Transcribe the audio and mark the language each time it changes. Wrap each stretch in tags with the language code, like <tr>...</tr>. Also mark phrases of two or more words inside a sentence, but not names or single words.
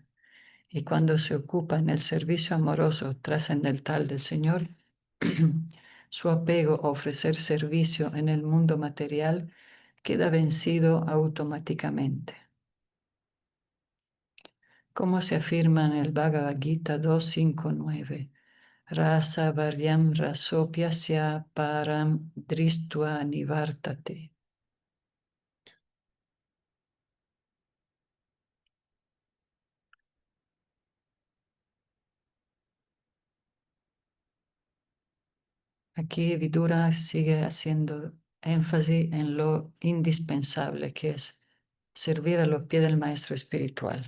<es>Y cuando se ocupa en el servicio amoroso trascendental del Señor, su apego a ofrecer servicio en el mundo material queda vencido automáticamente. Como se afirma en el Bhagavad Gita 2.5.9,</es> <sa>रस वर्यम् रसोप्यस्य परम् दृष्ट्वा निवर्तते.</sa> <es>Aquí Vidura sigue haciendo énfasis en lo indispensable que es servir a los pies del maestro espiritual.</es>